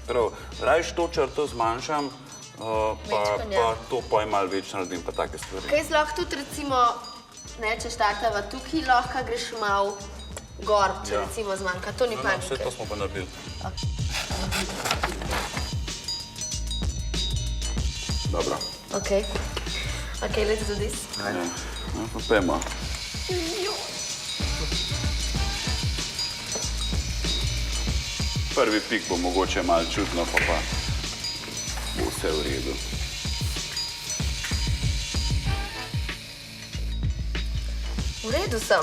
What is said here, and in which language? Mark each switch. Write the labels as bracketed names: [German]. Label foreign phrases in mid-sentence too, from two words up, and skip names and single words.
[Slovenian] Prav, rajš to črto zmanjšam, pa to pa je malo več naredim, pa take stvari. Kaj lahko tudi recimo, ne, če štartava tukaj, lahko greš malo gor, če recimo zmanjka. To ni panike. Vse to smo pa naredili. Dobro. [English] Okay, let's do this. [Slovenian] Ja, pa pojmo. Prvi pik bo mogoče malo čutno, pa bo vse v redu. V redu sem.